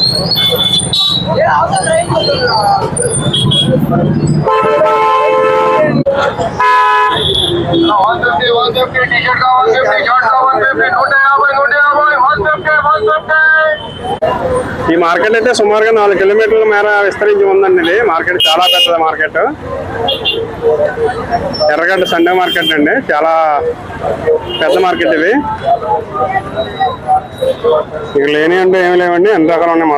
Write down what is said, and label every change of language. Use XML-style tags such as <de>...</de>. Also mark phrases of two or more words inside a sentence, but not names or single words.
<te>ఇక్కడ</te> <hi>150 टी-शर्ट का 150 शर्ट का 150 150</hi> <te>ఈ మార్కెట్ అయితే సుమారుగా 4 కిలోమీటర్ల మేర విస్తరించి ఉందండి. ఇది మార్కెట్ చాలా పెద్దది మార్కెట్. ఎర్రగడ్డ సండే మార్కెట్ అండి, చాలా పెద్ద మార్కెట్ ఇది. ఇక లేని అంటే ఏమి లేవండి, అన్ని రకాలు ఉన్నాయి.</te>